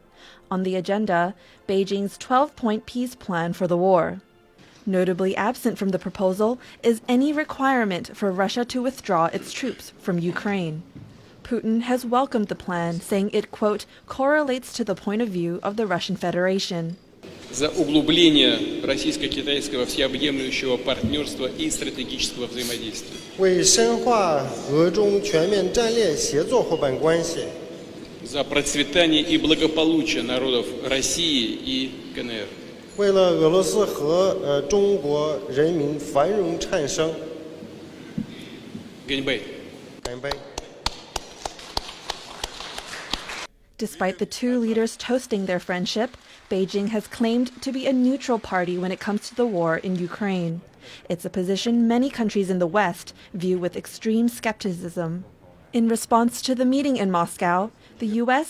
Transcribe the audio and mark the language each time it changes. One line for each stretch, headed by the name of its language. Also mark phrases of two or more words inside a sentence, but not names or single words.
English: On the agenda, Beijing's 12-point peace plan for the war. Notably absent from the proposal is any requirement for Russia to withdraw its troops from Ukraine. Putin has welcomed the plan, saying it, quote, correlates to the point of view of the Russian Federation.
Russian: За углубление российско-китайского всеобъемлющего партнерства и стратегического взаимодействия.
Chinese: 为深化俄中全面战略协作伙伴关系.
Russian: За процветание и благополучие народов России и КНР.
Chinese: 为了俄罗斯和中国人民繁荣昌盛. 干杯. 干杯.
English: Despite the two leaders toasting their friendship, Beijing has claimed to be a neutral party when it comes to the war in Ukraine. It's a position many countries in the West view with extreme skepticism. In response to the meeting in Moscow, the U.S.